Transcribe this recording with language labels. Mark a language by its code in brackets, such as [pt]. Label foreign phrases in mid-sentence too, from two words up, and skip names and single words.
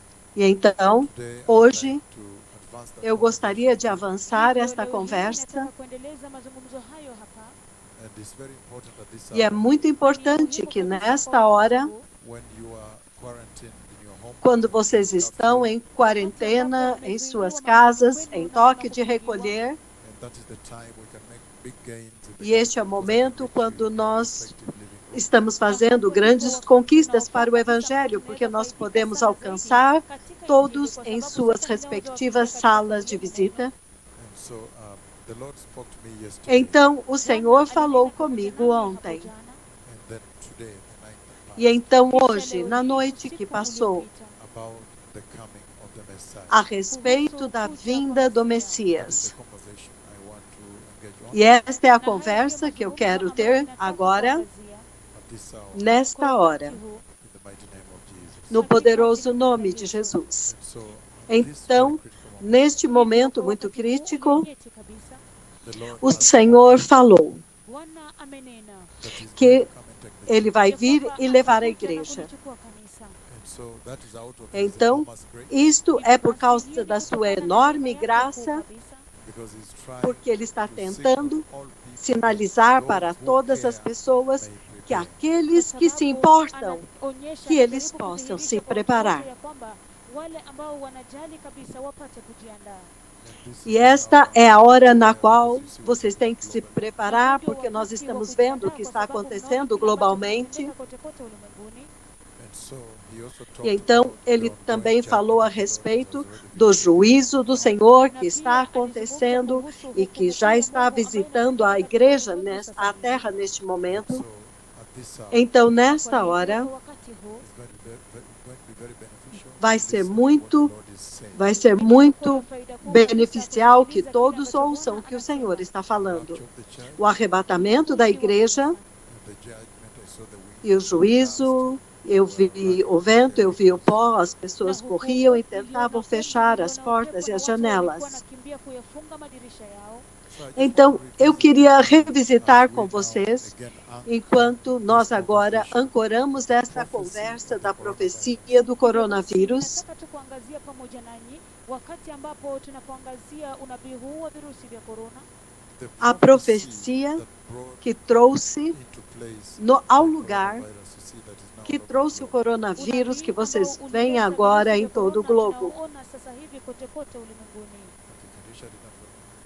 [pt] E então, [en] Today I would like [pt] hoje, [en] to advance the [pt] eu gostaria de [en] conversation [pt] avançar [sw] Hivyo [pt] esta [sw] leo hii [pt] conversa, [sw] nataka kuendeleza mazungumzo hayo hapa. [en] and it's very important at this [pt] e é [en] hour [pt] muito [sw] Ni [pt] importante [sw] muhimu [pt] que [sw] kabisa kwa [pt] nesta [sw] wakati [pt] hora, [sw] huu, [en] when you are quarantined in your home [pt] quando [en] and in [pt] vocês estão [en] curfew, [pt] em [sw] wakati ambapo [pt] quarentena, em suas [sw] mmezuiliwa manyumbani [pt] casas, [sw] kwenu [pt] em [sw] na ama [pt] toque de [sw] kufungiwa, [pt] recolher, [en] and that is the time we can make big gains in the [pt] e este é o [en] gospel because I can [pt] momento [en] reach you [pt] quando [en] in your [pt] nós [en] respective living rooms. [pt] estamos na fazendo [sw] hapo ndipo [pt] grandes [sw] wakati [pt] conquistas [sw] unaofaa [pt] para o [sw] kabisa ambapo [pt] Evangelho, porque [sw] tunaweza [pt] nós [sw] faidika [pt] podemos [sw] sana zaidi [pt] alcançar [sw] katika Injili, [pt] todos [sw] kwa [pt] em [sw] sababu [pt] suas [sw] sasa ninaweza wafikia [pt] respectivas [sw] katika [pt] salas de [sw] sehemu nenu. [pt] visita. [en] And so the Lord spoke to me yesterday, [pt] Então, o Senhor [sw] Bwana alinena [pt] falou [sw] pamoja [pt] comigo [sw] nami hapo [pt] ontem. [sw] jana, [en] and then today, the night that [pt] E [en] passed, [pt] então, [sw] kisha [pt] hoje, [sw] leo na hii [pt] noite que [sw] usiku [pt] passou, [sw] uliopita, [en] about the coming of the Messiah. [pt] a respeito [sw] kuhusu [pt] da [sw] kuja kwa [pt] vinda do [sw] Masia. [en] That is the [pt] Messias. [en] conversation I want to engage on [pt] E esta é a [sw] Na hayo ndiyo [pt] conversa que eu [sw] mazungumzo [pt] quero [sw] ambayo [pt] ter [sw] ninataka [pt] agora, [sw] kuangazia [en] at this hour [sw] kwa [pt] nesta [sw] wakati [pt] hora, [sw] huu, [en] in the mighty name of Jesus. [pt] no [sw] katika jina [pt] poderoso [sw] kuu la [pt] nome de [sw] Yesu. [pt] Jesus. [en] And so, at this very [pt] Então, [en] critical moment, [pt] neste [sw] Hivyo [pt] momento [sw] kwa [pt] muito [sw] wakati huu [pt] crítico, [sw] ulionyeti kabisa, [en] the Lord [pt] o [en] has [pt] Senhor [en] spoken [pt] falou [sw] Bwana amenena [en] that He's going to [pt] que [en] come and take the [pt] ele [en] church. [pt] vai [sw] ya [pt] vir [sw] kwamba [pt] e levar a [sw] atakuja na [pt] igreja. [sw] kulichukua kanisa. [en] And so that is out of His [pt] Então, [en] enormous grace, [pt] isto é [sw] Hivyo [pt] por [sw] basi hiyo [pt] causa [sw] ni [pt] da sua [sw] kutokana na neema [pt] enorme [sw] yake kuu [pt] graça, [sw] kabisa, [en] because He's trying [pt] porque ele está [en] to signal to [pt] tentando [en] all people [pt] sinalizar [en] that [pt] para [en] those who [pt] todas as [en] care [pt] pessoas [en] may [pt] que [en] prepare. [sw] kwa [pt] aqueles que se [sw] sababu [pt] importam, [sw] anaonyesha, [pt] que eles [sw] anajaribu [pt] possam se [sw] kudhihirisha kwa watu wote [pt] preparar. [sw] ya kwamba wale ambao wanajali kabisa wapate kujiandaa. [en] And this [pt] E [en] is the [pt] esta [en] hour [pt] é a [en] to [pt] hora na [en] prepare because [pt] qual [en] you see what's [pt] vocês têm [en] happening [pt] que se [en] globally. [sw] Na huu [pt] preparar, [sw] ndio [pt] porque nós [sw] wakati wa [pt] estamos vendo o [sw] kujiandaa, [pt] que [sw] kwa [pt] está [sw] sababu mnaona [pt] acontecendo [sw] kile ambacho [pt] globalmente. [sw] kinatendeka kote kote ulimwenguni. [en] And so He also [pt] E [en] talked [pt] então [en] about the [pt] ele [en] ongoing [pt] também [en] judgment [pt] falou a [en] of the Lord that [pt] respeito [en] has already [pt] do [en] visited the church. [pt] juízo do Senhor [sw] Na [pt] que está [sw] pia alizungumza [pt] acontecendo [sw] kuhusu [pt] e que [sw] hukumu [pt] já [sw] kuu ya [pt] está [sw] Mungu ambayo [pt] visitando a [sw] inatendeka katika [pt] igreja [sw] ulimwengu sasa [pt] a [sw] hivi. [pt] terra neste [en] And [pt] momento. [en] so at this hour, [pt] Então, [sw] Kwa [pt] nesta [sw] hivyo [pt] hora, [sw] kwa wakati huu [en] it's going to be very beneficial [pt] vai [en] to [pt] ser [en] listen to what the [pt] muito, [en] Lord is saying [pt] vai ser [sw] itakuwa na [pt] muito [sw] faida kuu kabisa [pt] beneficial que [sw] kusikiliza kile [pt] todos [sw] ambacho [pt] ouçam o [sw] Bwana [pt] que o Senhor [sw] anasema. [pt] está [en] the [pt] falando. [en] rapture of the church [pt] O arrebatamento da [sw] Unyakuzi wa [pt] igreja [sw] kanisa [en] and the judgment. I saw the [pt] e o [en] wind, the dust. [pt] juízo, eu [en] People were [pt] vi [en] running [pt] o [en] about [pt] vento, [en] their [pt] eu vi o [en] windows. [pt] pó, as [sw] na [pt] pessoas corriam [sw] hukumu, [pt] e [sw] niliona [pt] tentavam [sw] hukumu, [pt] fechar as [sw] niliona [pt] portas [sw] upepo [pt] e [sw] na [pt] as [sw] watu walikuwa [pt] janelas. [sw] wanakimbia kuyafunga madirisha yao. [en] So I just want to [pt] Então, eu [en] revisit with [pt] queria [en] you as [pt] revisitar [en] we [pt] com [en] now [pt] vocês, [en] again anchor [pt] enquanto [en] this [pt] nós agora [en] conversation [pt] ancoramos [en] with the [pt] esta [en] prophecy [pt] conversa [en] of the [pt] da [en] coronavirus. [pt] profecia do [sw] Hivyo basi [pt] coronavírus, [sw] ninataka tu kuangazia pamoja nanyi wakati ambapo tunapoangazia unabii huu wa virusi vya korona, [en] The [pt] a [en] prophecy [pt] profecia [en] that brought [pt] que trouxe [en] into place [pt] ao [en] the [pt] lugar, [en] coronavirus you see that is now [pt] que [en] all over the [pt] trouxe o [en] globe. [pt] coronavírus que [sw] unabii ambao [pt] vocês veem [sw] ulileta [pt] agora [sw] virusi [pt] em [sw] vya [pt] todo o [sw] korona [pt] globo. [sw] tunaoona sasa hivi kote kote ulimwenguni. [en] Okay, can you shut it down for me?